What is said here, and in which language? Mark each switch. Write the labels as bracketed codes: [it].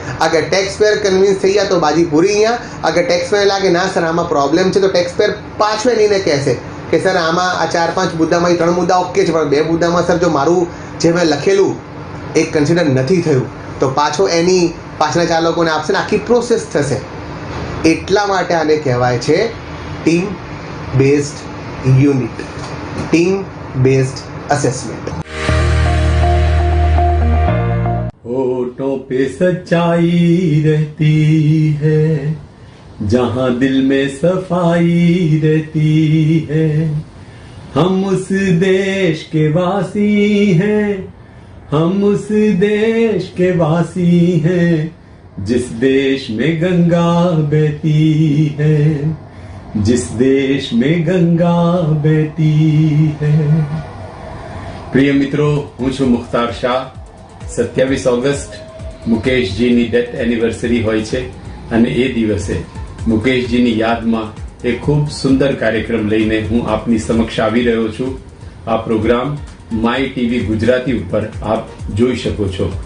[gu] અગર tax payer convince થઈ ગયા તો બાજી પૂરી અહીંયા. અગર ટેક્સ પેયર લાગે ના સર આમાં પ્રોબ્લેમ છે તો ટેક્સ પેયર પાછું એનીને કહેશે કે સર આમાં આ 4-5 મુદ્દામાં 3 મુદ્દા ઓકે છે, પણ 2 મુદ્દામાં સર જો મારું જે મેં લખેલું એ કન્સિડર નથી થયું તો પાછો એની પાછળના 4 લોકોને આપશે ને આખી પ્રોસેસ થશે. એટલા માટે આને કહેવાય છે team based unit, team based assessment. [hi] होठों पे सच्चाई रहती है, जहां दिल में सफाई रहती है, हम उस देश के वासी हैं, हम उस देश के वासी हैं, जिस देश में गंगा बहती है, जिस देश में गंगा बहती है. [gu] પ્રિય મિત્રો, હું છું Mukhtar Shah. 27 August મુકેશજીની death anniversary હોય છે અને એ દિવસે મુકેશજીની યાદમાં એક ખૂબ સુંદર કાર્યક્રમ લઈને હું આપની સમક્ષ આવી રહ્યો છું. આ પ્રોગ્રામ માય ટીવી ગુજરાતી ઉપર આપ જોઈ શકો છો.